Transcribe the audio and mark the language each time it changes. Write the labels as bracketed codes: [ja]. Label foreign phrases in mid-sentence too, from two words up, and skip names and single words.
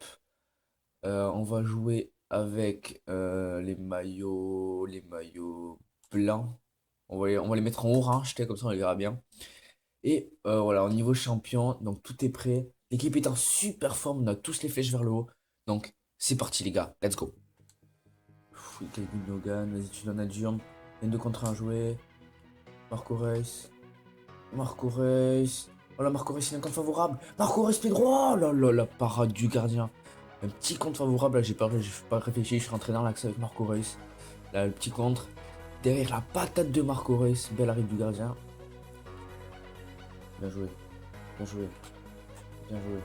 [fr] On va jouer avec les maillots blancs. On va les mettre en orange, comme ça on les verra bien. Et voilà, au niveau champion, donc tout est prêt. L'équipe est en super forme, on a tous les flèches vers le haut. Donc c'est parti les gars, [en] let's go. [fr] Quel Gundogan, vas-y tu donnes à Durm. Il y a 2 contre 1 à jouer. Marco Reus. Marco Reus. Oh là, Marco Reus, il a un compte favorable. Marco Reus, pied droit. Oh là là, la parade du gardien. Un petit compte favorable, là j'ai perdu, j'ai pas réfléchi, je suis rentré dans l'axe avec Marco Reus. Là, le petit contre. Derrière la patate de Marco Reus, belle arrive du gardien. Bien joué, bien joué, bien joué.